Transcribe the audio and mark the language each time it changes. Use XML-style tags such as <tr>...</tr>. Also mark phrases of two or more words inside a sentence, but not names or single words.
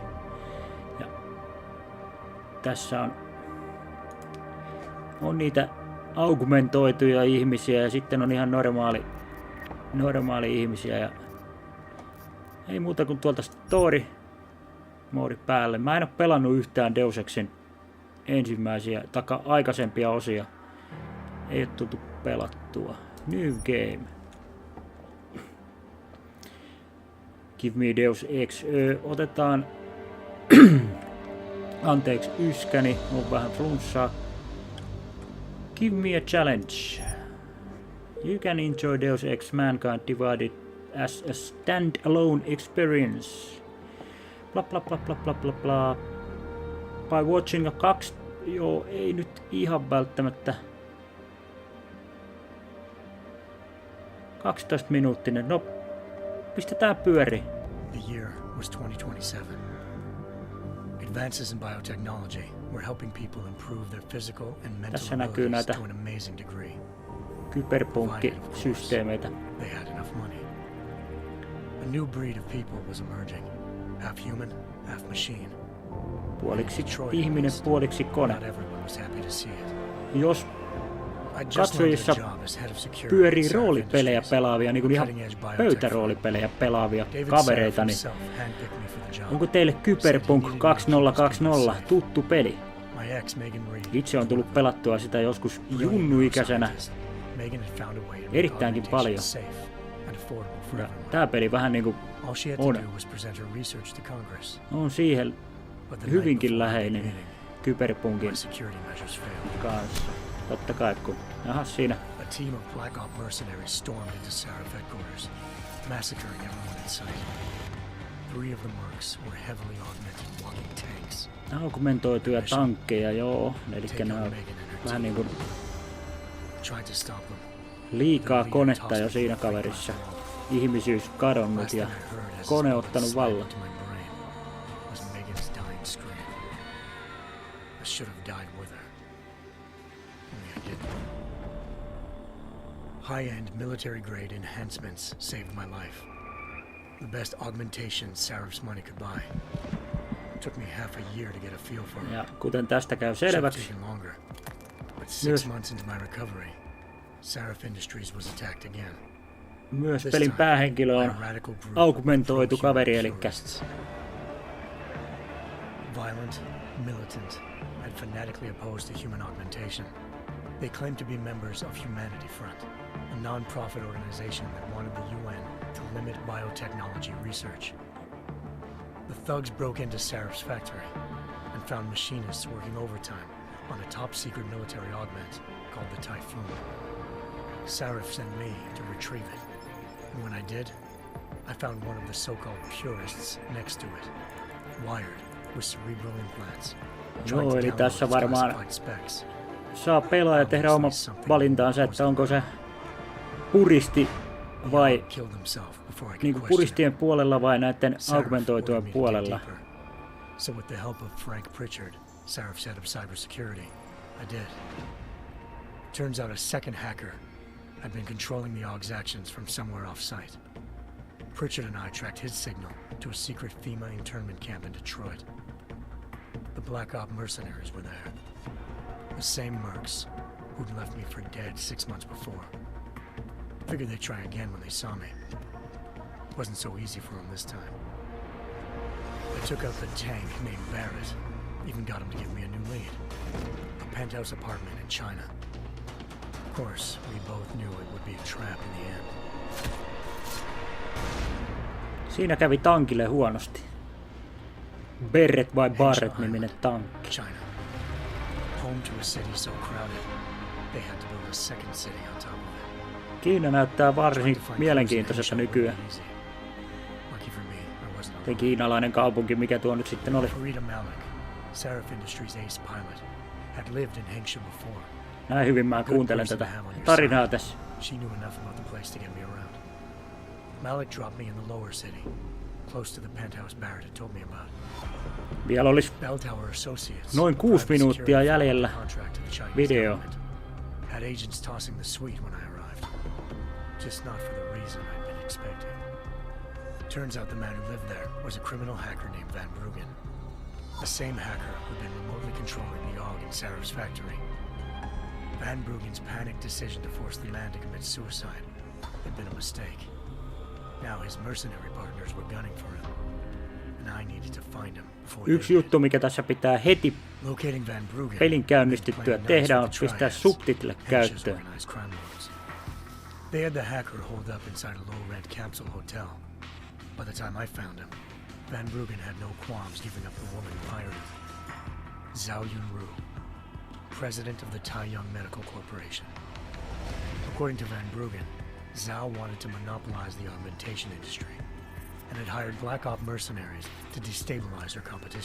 <fi>Ja tässä on niitä augmentoituja ihmisiä ja sitten on ihan normaali ihmisiä. Ja ei muuta kuin tuolta story-moodi päälle. Mä en ole pelannut yhtään Deus Exin ensimmäisiä aikaisempia osia. Ei ole tultu pelattua.</fi> <en>New game. Give me Deus Ex.</en> <fi>Otetaan anteeksi yskäni, on vähän flunssaa.</fi> <en>Give me a challenge. You can enjoy Deus Ex Mankind Divided as a stand-alone experience. Bla bla bla bla bla bla bla. By watching a</en> <fi>joo, ei nyt ihan välttämättä. 12 minuuttinen. No, pistetään pyöri.</fi> <en>The year was 2027. Advances in biotechnology were helping people improve their physical and mental</en> <fi>Tässä näkyy näitä</fi> <en>to an amazing degree.</en> <fi>Cyberpunk-systeemeitä.</fi> <en>They had enough money. A new breed of people was emerging. Half human, half machine.</en> <fi>Puoliksi ihminen, puoliksi kone.</fi> <en>Not everyone was happy to see it.</en> <fi>Jos katsojissa pyörii roolipelejä pelaavia, niin kuin ihan pöytäroolipelejä pelaavia kavereita, niin onko teille Cyberpunk 2020 tuttu peli? Itse on tullut pelattua sitä joskus junnuikäisenä erittäinkin paljon. Ja tää peli vähän niinku on siihen hyvinkin läheinen Cyberpunkin kanssa. Totta kai, kun siinä.</fi> <en>A team of Black Ops mercenaries stormed into Sarif headquarters, massacring everyone in sight. 3 of the mercs were heavily augmented walking tanks.</en> <fi>Augmentoituja tankkeja, joo. Elikkä nää on vähän niinku liikaa konetta jo siinä kaverissa. Ihmisyys kadonnut ja kone ottanut vallan.</fi> <en>High-end military-grade enhancements saved my life. The best augmentations Sarif's money could buy. It took me half a year to get a feel for it.</en> <fi>Ja kuten tästä käy selväksi,</fi> <en>but 6 months into my recovery, Sarif Industries was attacked again.</en> <fi>Myös pelin päähenkilö on augmentoitu kaveri, eli</fi> <en>violent, militant, and fanatically opposed to human augmentation. They claimed to be members of Humanity Front, a non-profit organization that wanted the UN to limit biotechnology research. The thugs broke into Sarif's factory and found machinists working overtime on a top-secret military augment called the Typhoon. Sarif sent me to retrieve it, and when I did, I found one of the so-called purists next to it, wired with cerebral implants.</en> <fi>Joo, eli tässä varmaan saa pelaaja tehdä oma valintaansa, että onko se puristi vai niin kuin puristien puolella vai näiden augmentoitujen puolella.</fi> <en>So with the help of Frank Pritchard, Sarif's head of cybersecurity, I did. Turns out a second hacker had been controlling the AUG's actions from somewhere off-site. Pritchard and I tracked his signal to a secret FEMA internment camp in Detroit. The Black Ops mercenaries were there. The same mercs who'd left me for dead 6 months before. Figured they'd try again when they saw me. Wasn't so easy for them this time. I took out the tank named Barrett. Even got him to give me a new lead. A penthouse apartment in China. Of course, we both knew it would be a trap in the end.</en> <fi>Siinä kävi tankille huonosti. Barrett vai Barrett-niminen tankki.</fi> <en>China. Home to a city so crowded, they had to build a second city on top of it.</en> <fi>Kiina näyttää varsin mielenkiintoiselta nykyään. Ei kiinalainen kaupunki, mikä tuo nyt sitten oli. Näin hyvin mä kuuntelen tätä tarinaa tässä. Vielä olisi noin 6 minuuttia jäljellä video.</fi> <en>Had agents tossing the suite when I arrived. Just not for the reason I'd been expecting. Turns out the man who lived there was a criminal hacker named Van Bruggen. The same hacker who'd been remotely controlling the AUG in Sarah's factory. Van Bruggen's panicked decision to force the man to commit suicide had been a mistake. Now his mercenary partners were gunning for him. And I needed to find him before</en> <fi>Yksi juttu, mikä tässä pitää heti pelin käynnistyttyä tehdä, on pistää subtitlet käyttöön.</fi> <en>They had the hacker holed up inside a low-rent capsule hotel. By the time I found him, Van Bruggen had no qualms giving up the woman who hired him. Zhao Yunru, president of the Taiyang Medical Corporation. According to Van Bruggen, Zhao wanted to monopolize the augmentation industry and had hired Black Op mercenaries to destabilize her competition.</en>